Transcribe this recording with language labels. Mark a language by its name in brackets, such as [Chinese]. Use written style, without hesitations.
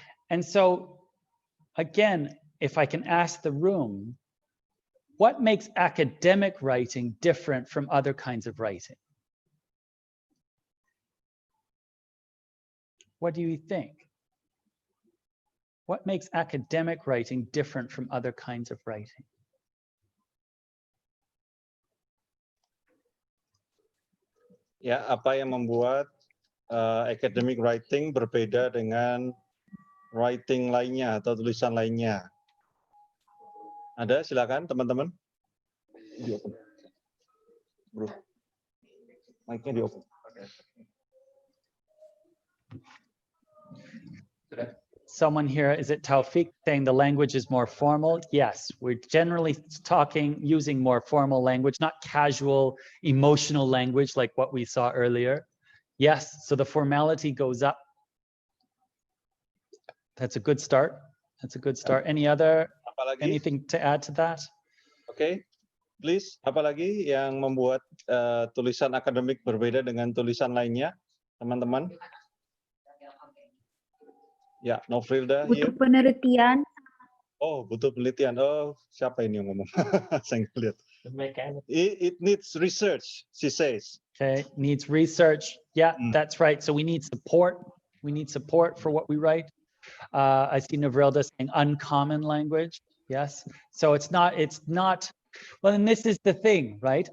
[English] And so, again, if I can ask the room, what makes academic writing different from other kinds of writing? What do you think? What makes academic writing different from other kinds of writing? [Indonesian] Ya, apa yang membuat academic writing berbeda dengan writing lainnya atau tulisan lainnya? Ada, silakan teman-teman. Bro, mic-nya di open. [English] Someone here, is it Taufik, saying the language is more formal? Yes, we're generally using more formal language, not casual, emotional language like what we saw earlier. Yes, so the formality goes up. That's a good start. That's a good start. Anything to add to that? Okay, please. [Indonesian] Apalagi yang membuat tulisan akademik berbeda dengan tulisan lainnya, teman-teman? [English] Ya, Nofrilda here. [Indonesian] Butuh penelitian. Oh, butuh penelitian. Oh, siapa ini yang ngomong? Saya lihat. [English] It needs research, she says. Okay, needs research. Yeah, that's right. So we need support. We need support for what we write. I see Nofrilda saying uncommon language. Yes. So it's not, well, and this is the thing, right?